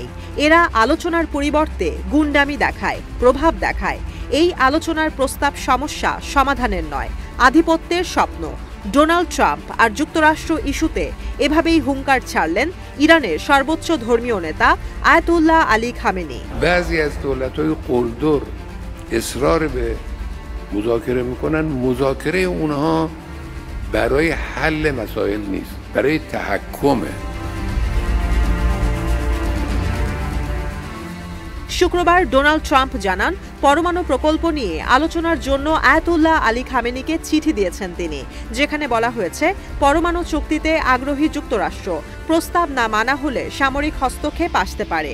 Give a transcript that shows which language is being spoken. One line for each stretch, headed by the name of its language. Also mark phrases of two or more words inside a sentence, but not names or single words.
Bangla: এরা আলোচনার পরিবর্তে গুন্ডামি দেখায়, প্রভাব দেখায়। এই আলোচনার প্রস্তাব সমস্যা সমাধানের নয়, আধিপত্যের স্বপ্ন। ডোনাল্ড ট্রাম্প আর যুক্তরাষ্ট্র ইস্যুতে এভাবেই হুঙ্কার ছাড়লেন ইরানের সর্বোচ্চ ধর্মীয় নেতা আয়াতুল্লাহ আলী খামেনি।
Persian: بعضی از دولت‌های قلدر اصرار به مذاکره میکنن. مذاکره اونها برای حل مسائل نیست، برای تحکمه.
Bangla: শুক্রবার ডোনাল্ড ট্রাম্প জানান, পরমাণু প্রকল্প নিয়ে আলোচনার জন্য আয়াতুল্লাহ আলী খামেনিকে চিঠি দিয়েছেন তিনি, যেখানে বলা হয়েছে পরমাণু চুক্তিতে আগ্রহী যুক্তরাষ্ট্র প্রস্তাব না মানা হলে সামরিক হস্তক্ষেপ আসতে পারে।